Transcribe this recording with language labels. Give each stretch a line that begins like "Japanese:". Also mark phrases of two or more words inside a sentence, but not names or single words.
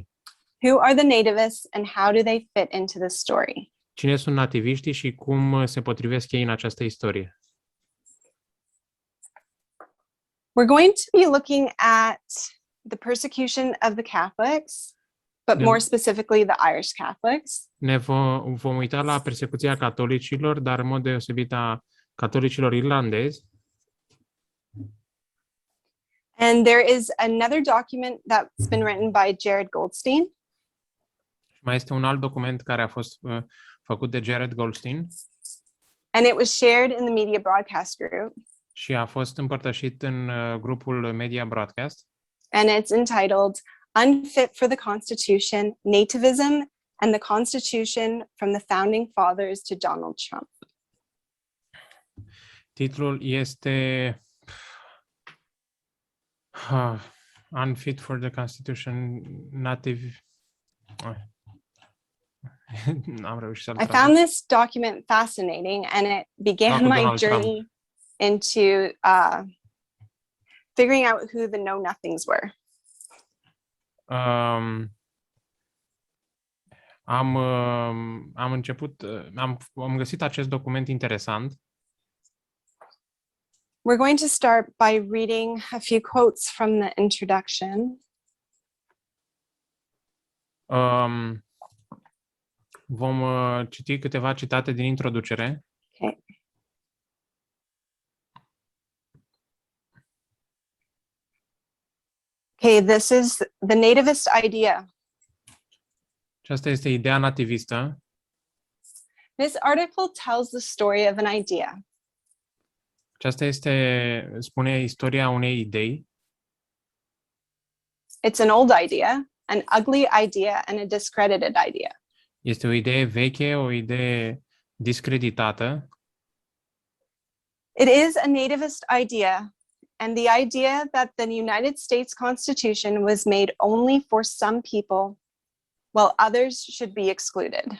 English: Who are the nativists and how do they fit into the story?
Romanian: Cine sunt nativiștii și cum se potrivesc ei în această istorie?
English: We're going to be looking at the persecution of the Catholics, but Yeah. more specifically the Irish Catholics.
Romanian: Ne vom uita la persecuția catolicilor, dar în mod deosebit a catolicilor irlandezi.
English: And there is another document that's been written by Jared Goldstein.
Romanian: Mai este un alt document care a fost făcut de Jared Goldstein
English: And it was shared in the media broadcast group.
Romanian: și a fost împărtășit în grupul Media Broadcast.
English: And it's entitled Unfit for the Constitution, Nativism and the Constitution from the Founding Fathers to Donald Trump.
Romanian: Titlul este Unfit for the Constitution, Native... N-am reușit să-l
English: I
Romanian: traduc.
English: found this document fascinating and it began Dr. my Donald Trump. journey into figuring out who the know-nothings were.
Romanian: Am găsit acest document interesant.
English: We're going to start by reading a few quotes from the introduction.
Romanian: Vom citi câteva citate din introducere.
English: Okay. Okay, this is the nativist idea.
Romanian: Aceasta este ideea nativistă.
English: This article tells the story of an idea.
Romanian: Aceasta spune istoria unei idei.
English: It's an old idea, an ugly idea, and a discredited idea.
Romanian: Este o idee veche, o idee discreditată.
English: It is a nativist idea, and the idea that the United States Constitution was made only for some people, while others should be excluded.